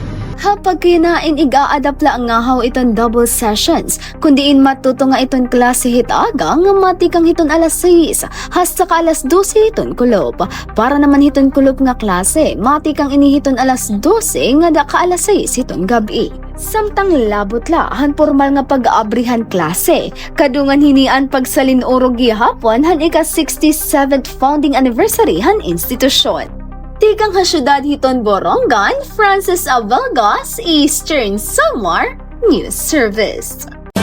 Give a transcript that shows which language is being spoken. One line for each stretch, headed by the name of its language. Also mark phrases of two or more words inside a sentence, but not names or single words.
Waray: Hapag kinain iga-adapt lang nga haw iton double sessions, kundiin matuto nga iton klase hit aga nga matikang hiton alas 6 hasta ka alas 12 hiton kulob. Para naman hiton kulob nga klase, matikang inihiton alas 12 nga da ka alas 6 hiton gabi. Samtang labot la han formal nga pag-aabrihan klase, kadungan hinian pagsalin uro gihapon han ika 67th
English: founding anniversary
Waray: han institusyon. Tikang ha syudad hiton Borongan, Francis Avalgas, Eastern Samar News Service.